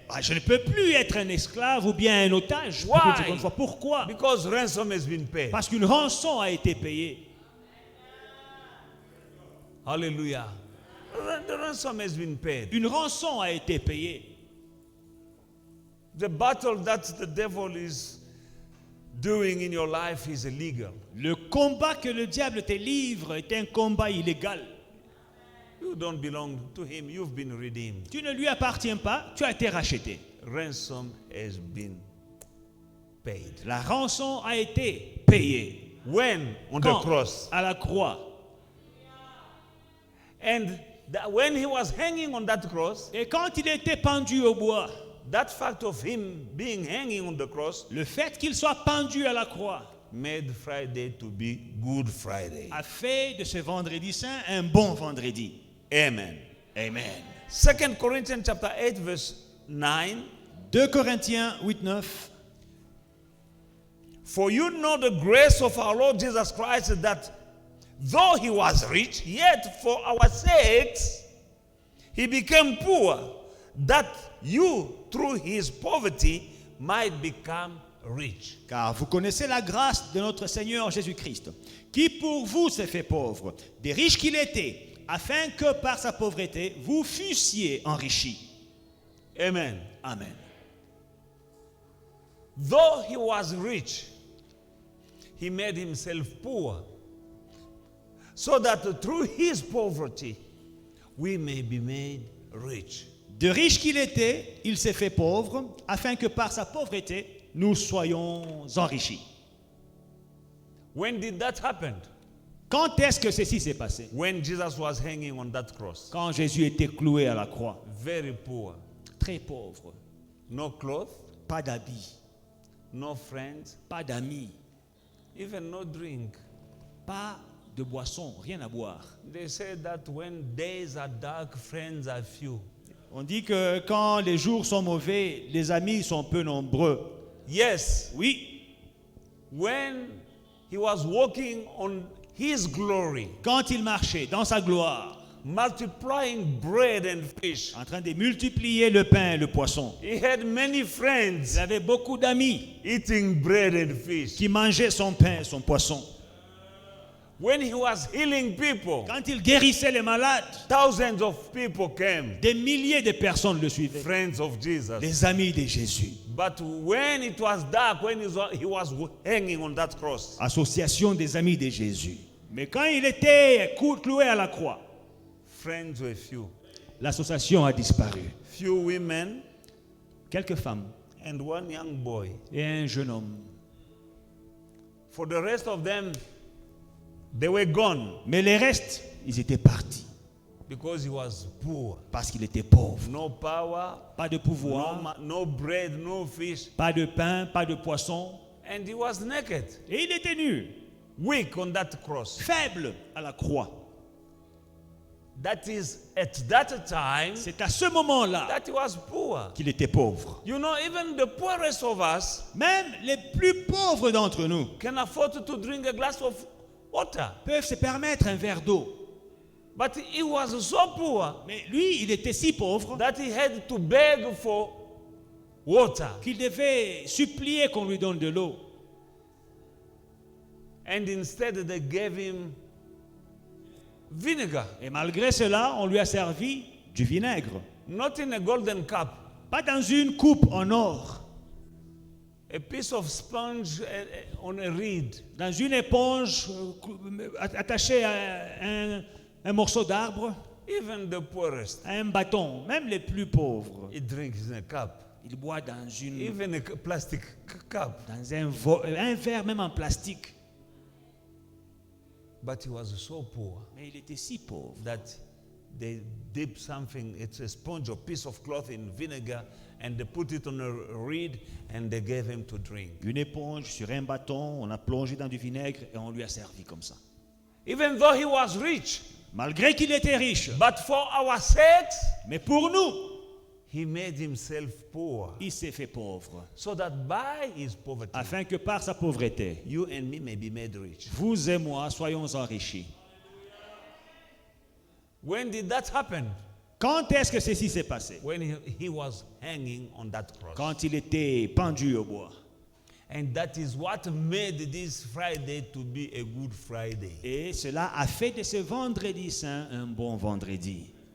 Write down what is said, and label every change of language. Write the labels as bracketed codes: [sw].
[fr] Je ne peux plus être un esclave ou bien un otage. [en] Why? [fr] Pour une seconde fois. Pourquoi? [en] Because ransom has been paid. [fr] Parce qu'une rançon a été payée. [en] Hallelujah. The ransom has been paid. [fr] Une rançon a été payée. [en] The battle that the devil is doing in your life is illegal. [fr] Le combat que le diable te livre est un combat illégal. [en] You don't belong to him. You've been redeemed. [fr] Tu ne lui appartiens pas, tu as été racheté. [en] Ransom has been paid. [fr] La rançon a été payée. [en] When? On [fr] Quand? [en] the cross. [fr] À la croix. [en] And when he was hanging on that cross, [fr] Et quand il était pendu au bois, [en] that fact of him being hanging on the cross [fr] le fait qu'il soit pendu à la croix [en] made Friday to be Good Friday. [fr] a fait de ce vendredi saint un bon vendredi. [en] Amen. [fr] Amen. [en] 2 Corinthians chapter 8 verse 9. [fr] 2 Corinthiens 8-9. [en] For you know the grace of our Lord Jesus Christ, that though he was rich, yet for our sakes he became poor, that you through his poverty might become rich. [fr] Car vous connaissez la grâce de notre Seigneur Jésus-Christ, qui pour vous s'est fait pauvre, des riches qu'il était, afin que par sa pauvreté vous fussiez enrichis. [en] Amen. [fr] Amen. [en] Though he was rich, he made himself poor, so that through his poverty we may be made rich. [fr] De riche qu'il était, il s'est fait pauvre, afin que par sa pauvreté nous soyons enrichis. [en] When did that happen? [fr] Quand est-ce que ceci s'est passé? [en] When Jesus was hanging on that cross. [fr] Quand Jésus était cloué à la croix. [en] Very poor. [fr] Très pauvre. [en] No clothes, [fr] Pas d'habits, [en] no friends, [fr] pas d'amis, [en] even no drink. [fr] pas de boisson, rien à boire. [en] They say that when days are dark, friends are few. [fr] On dit que quand les jours sont mauvais, les amis sont peu nombreux. [en] Yes, [fr] Oui, [en] when he was walking on his glory, [fr] quand il marchait dans sa gloire, [en] multiplying bread and fish, [fr] en train de multiplier le pain et le poisson, [en] he had many [fr] il [en] friends [fr] avait beaucoup d'amis [en] eating bread and fish. [fr] qui mangeaient son pain et son poisson. [en] When he was healing people, [fr] Quand il guérissait les malades, [en] thousands of people came, [fr] des milliers de personnes le suivaient, [en] friends of Jesus. [fr] les amis de Jésus. [en] But when it was dark, when he was hanging on that cross, [fr] Association des amis de Jésus. Mais quand il était cloué à la croix, [en] friends were few. [fr] l'association a disparu. [en] Few women [fr] Quelques femmes [en] and one young boy. [fr] et un jeune homme. [en] For the rest of them, they were gone [fr] Mais les restes, ils étaient partis [en] because he was poor. [fr] parce qu'il était pauvre. [en] No power, [fr] Pas de [en] no, [fr] pouvoir, [en] no bread, no fish. [fr] pas de pain, pas de poisson. [en] And he was naked, [fr] Et il était nu, [en] weak on that cross. [fr] faible à la croix. [en] That is, at that time, [fr] C'est à ce moment-là [en] that he was poor. [fr] qu'il était pauvre. [en] You know, even the poorest of us [fr] Même les plus pauvres d'entre nous [en] can afford to drink a glass of water. [fr] peuvent se permettre un verre d'eau. [en] But he was so poor [fr] Mais lui, il était si pauvre [en] that he had to beg for water. [fr] qu'il devait supplier qu'on lui donne de l'eau. [en] And instead they gave him vinegar, [fr] Et malgré cela, on lui a servi du vinaigre. [en] not in a golden cup, [fr] Pas dans une coupe en or, [en] a piece of sponge on a reed. [fr] dans une éponge attachée à un morceau d'arbre, [en] Even the poorest, [fr] à un bâton. Même les plus pauvres, [en] he drinks in a cup, [fr] ils boivent dans [en] even a plastic cup. [fr] dans un verre même en plastique. [en] But he was so poor [fr] Mais il était si pauvre [en] that they dip something, it's a sponge or piece of cloth in vinegar, and they put it on a reed and they gave him to drink. [fr] Une éponge sur un bâton, on a plongé dans du vinaigre et on lui a servi comme ça. [en] Even though he was rich, [fr] Malgré qu'il était riche, [en] but for our sakes, [fr] mais pour nous, [en] he made himself poor, [fr] il s'est fait pauvre, [en] so that by his poverty, [fr] afin que par sa pauvreté, [en] you and me may be made rich. [fr] vous et moi soyons enrichis. [en] When did that happen? [fr] Quand est-ce que ceci s'est passé? [en] When he was hanging on that cross. [fr] Quand il était pendu au bois. [en] And that is what made this Friday to be a good Friday. [fr] Et cela a fait de ce vendredi saint un bon vendredi.